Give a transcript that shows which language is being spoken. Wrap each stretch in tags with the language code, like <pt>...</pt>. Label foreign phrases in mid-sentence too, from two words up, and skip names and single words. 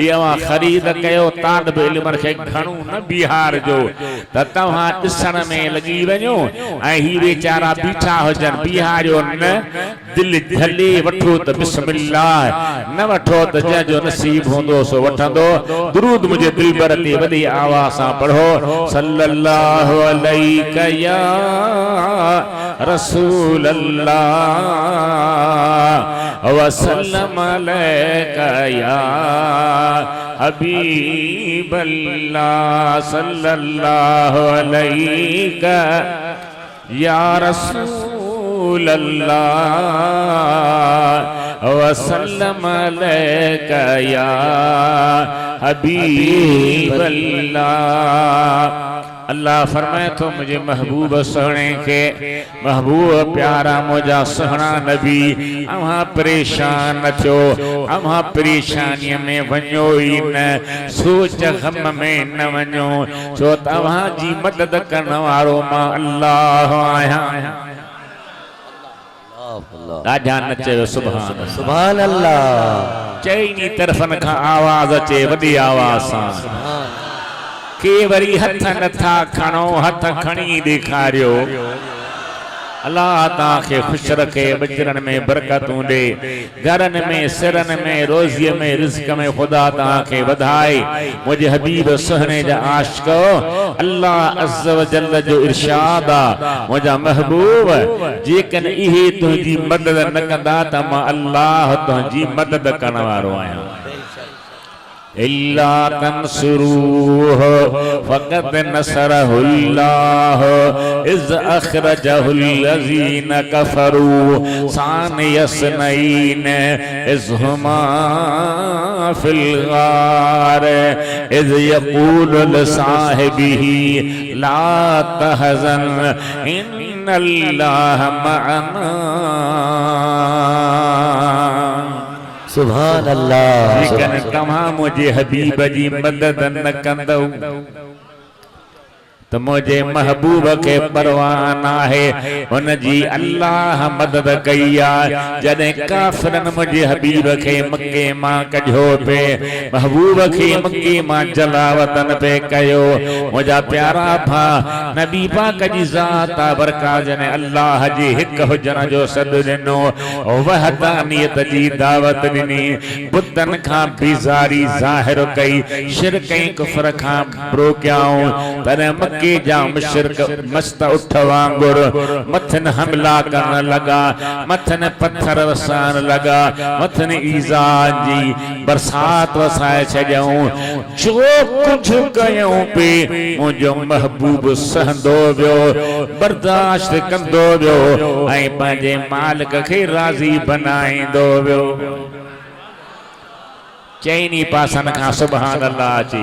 <sd>इहा ख़रीद कयो तालिब इल्म खे घणो न बिहार जो त तव्हां ॾिसण में लॻी वञो ऐं ही वेचारा बीठा हुजनि बिहारियो न दिल झले वठो त बिस्मिल्लाह न वठो त जंहिंजो नसीब हूंदो सो वठंदो। दुरूद मुझे दिलबर ते वॾी आवाज़ सां पढ़ो</sd> <ar>صلى الله عليه يا رسول الله وسلم عليك يا حبيب الله صلى الله عليك يا رسول الله وسلم عليك يا حبيب الله.</ar> <sd>अल्लाह फरमाए तो मुझे महबूब सोने के महबूब प्यारा मुझा सोहना नबी अव्हां परेशान न थियो अव्हां परेशानी में वञो ही न सोच गम में न वञो छो तव्हां जी मदद करण वारो मां अल्लाह आहियां। राजा न चयो सुभान</sd> <ar>سبحان الله</ar> <sd>चईनी तरफन खां आवाज अचे वॾी आवाज सां के वरी हथ नथा खणो हथ खणी ॾेखारियो। अल्लाह ताके खुश रखे बचरन में बरकतूं दे घरन में सिरन में रोज़ीअ में रिज़्क में खुदा ताके वधाए। मुझे हबीब सुहने जा आशिको</sd> <ar>الله عز وجل</ar> <sd>जो इरशाद आ मुझा महबूब जेकन इहे तुंहिंजी मदद न कंदा त मां अल्लाह तुंहिंजी मदद करण वारो आहियां।</sd> <ar>إلا تنصروه فقد نصره الله إذ أخرجه الذين كفروا ثاني اثنين إذ هما في الغار إذ يقول لصاحبه لا تحزن إن الله معنا. سبحان الله</ar> <sd>लेकिन तव्हां मुझे हबीब जी मदद न कंदो तो मुझे महबूब के परवान है उन जी अल्लाह मदद कई आ। जॾहिं काफ़िरन मुझे हबीब के मक्के मां कढियो पे महबूब के मक्के मां जलावतन पे कयो। मुझा प्यारा भा नबी पाक जी ज़ात बरका जने अल्लाह जी हिक हुजण जो सद ॾिनो वहदानियत जी दावत ॾिनी बुतन खां बेज़ारी ज़ाहिर कई शिरक ऐं कुफ्र खां रोकियाऊं। पर के जा मुशरिक मस्त उठ वांगुर मथन हमला करण लगा मथन पत्थर वसान लगा मथन ईज़ा जी बरसात वसाए छॾियऊं। जो कुछ कयूं पे मुझो महबूब सहंदो वियो बर्दाश्त कंदो वियो ऐं पंहिंजे मालिक खे राज़ी बनाईंदो वियो। चईनी पासन खां</sd> <ar>سبحان الله</ar> <sd>जी</sd>